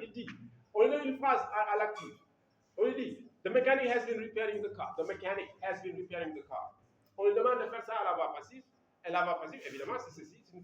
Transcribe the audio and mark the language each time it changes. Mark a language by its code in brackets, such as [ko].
[fr] Il dit, on a une phrase à l'actif. On lui dit, [en] the mechanic has been repairing the car. The mechanic has been repairing the car. [fr] On lui demande de faire ça à la voix passive. Et la voix passive, évidemment, c'est ceci.